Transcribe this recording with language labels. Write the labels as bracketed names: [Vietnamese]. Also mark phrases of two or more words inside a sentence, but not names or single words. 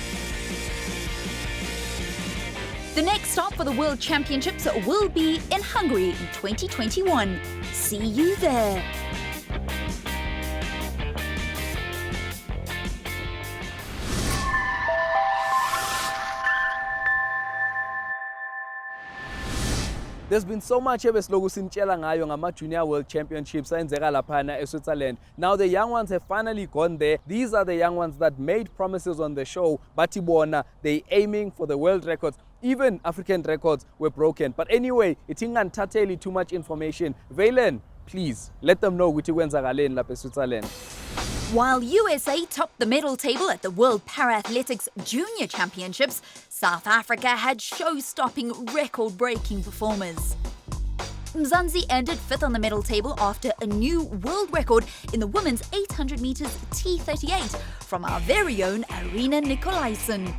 [English] The next stop for the World Championships will be in Hungary in 2021. See you there. There's been so much [North Ndebele] ebesilokhu simtshela ngayo ngama-Junior World Championships ayenzeka laphana eSwitzerland. [English] Now the young ones have finally gone there. These are the young ones that made promises on the show. [North Ndebele] Bathi bona, [English] they aiming for the world records. Even African records were broken. But anyway, it's ingantateli too much information. Valen, please let them know [North Ndebele] ukuthi kwenzakaleni lapha eSwitzerland. [English] While USA topped the medal table at the World Para-athletics Junior Championships, South Africa had show-stopping, record-breaking performers. Mzansi ended 5th on the medal table after a new world record in the women's 800 metres T38 from our very own Arina Nicolaisen.